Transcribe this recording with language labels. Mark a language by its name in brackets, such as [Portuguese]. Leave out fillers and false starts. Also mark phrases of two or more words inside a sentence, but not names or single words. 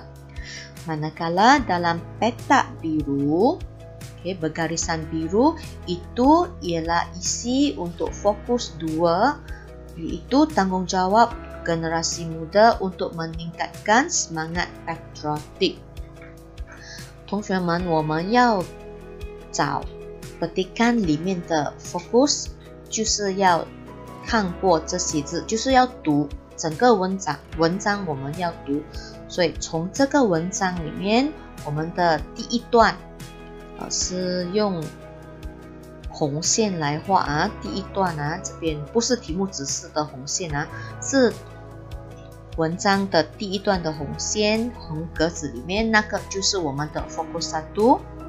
[Malay] Manakala dalam petak biru, bergarisan biru, itu ialah isi untuk fokus 2, iaitu tanggungjawab generasi muda untuk meningkatkan semangat patriotik. [Chinese] 同学们，我们要找petikan里面的 focus， 就是要看过这些字，就是要读整个文章我们要读。所以从这个文章里面，我们的第一段是用红线来画啊，第一段啊，这边不是题目指示的红线啊，是文章的第一段的红线，红格子里面那个就是我们的 focus 1。